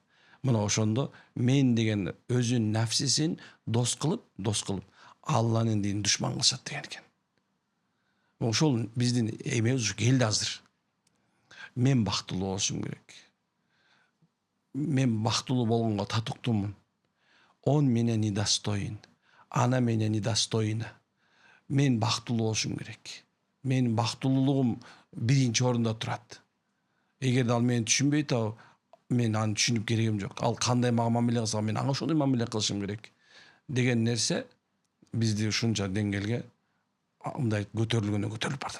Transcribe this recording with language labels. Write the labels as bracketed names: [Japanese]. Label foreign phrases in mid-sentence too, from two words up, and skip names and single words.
[Kyrgyz] Мына ошондо мен деген өзүнүн нафсисин дос кылып, Алланын динин душман кылышат деген экен. Ошол биздин эмебиз ушу келди азыр. Мен бактылуу болушум керек. Мен бактылуу болгонго татыктуумун. [Russian] Он меня недостоин. Она меня недостойна. [Kyrgyz] Мен бактылуу болушум керек. Менин бактылуулугум биринчи орунда турат. Эгерде ал мени түшүнбөйт, мен аны түшүнүп керегим жок. Ал кандай мага мамиле кылса, мен ага ошондой мамиле кылышым керек деген нерсе бизди ушунча деңгээлге мындай көтөрүлүп бартат.